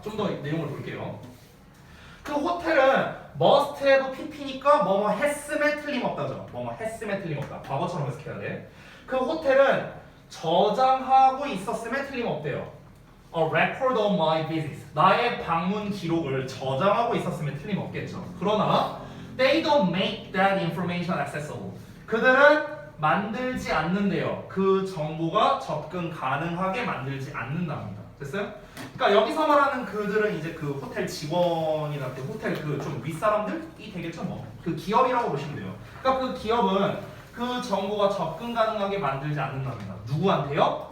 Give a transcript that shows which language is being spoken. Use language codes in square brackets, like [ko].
[ko] 좀 더 내용을 볼게요. 그 호텔은 must have pp니까 뭐뭐 했음에 틀림없다죠. 뭐뭐 했음에 틀림없다. 과거처럼 해석해야 돼. 그 호텔은 저장하고 있었음에 틀림없대요. [en] A record of my visits. [ko] 나의 방문 기록을 저장하고 있었음에 틀림없겠죠. 그러나 [en] they don't make that information accessible. [ko] 그들은 만들지 않는데요. 그 정보가 접근 가능하게 만들지 않는답니다. 됐어요? 그러니까 여기서 말하는 그들은 이제 그 호텔 직원이나 그 호텔 그 좀 윗사람들이 되겠죠 뭐. 그 기업이라고 보시면 돼요. 그러니까 그 기업은 그 정보가 접근 가능하게 만들지 않는답니다. 누구한테요?